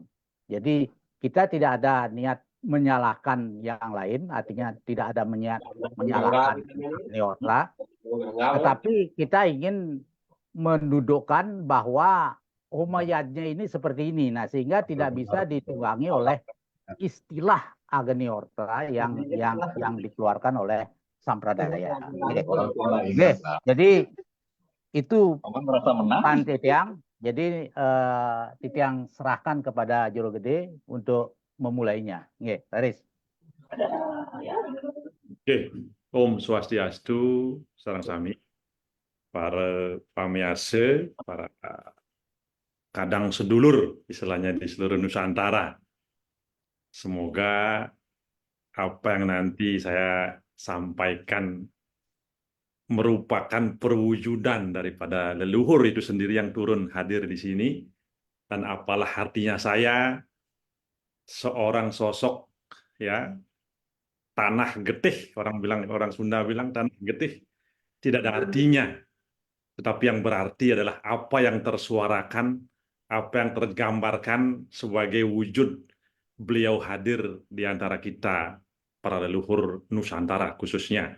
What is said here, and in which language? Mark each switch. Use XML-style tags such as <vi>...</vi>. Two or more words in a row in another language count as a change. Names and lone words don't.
<id>Jadi kita tidak ada niat menyalahkan yang lain, artinya tidak ada niat menyalahkan Neotra, tetapi kita ingin mendudukkan bahwa Humayyadnya ini seperti ini, nah sehingga tidak bisa ditunggangi oleh istilah Agnihotra yang dikeluarkan oleh Sampradaya. Oke, jadi itu Pan Titiang. Jadi Titiang serahkan kepada Juru Gede untuk memulainya. Oke, Laris. Oke,</id> <ban>Om Swastiastu, sareng sami, para pamiase, para kadang sedulur,</ban> <id>istilahnya di seluruh Nusantara. Semoga apa yang nanti saya sampaikan merupakan perwujudan daripada leluhur itu sendiri yang turun hadir di sini. Dan apalah artinya saya, seorang sosok ya</id> <su>tanah getih,</su> <id>orang Sunda bilang</id> <su>tanah getih</su> <id>tidak ada artinya, tetapi yang berarti adalah apa yang tersuarakan, apa yang tergambarkan sebagai wujud beliau hadir di antara kita, para leluhur Nusantara khususnya.</id>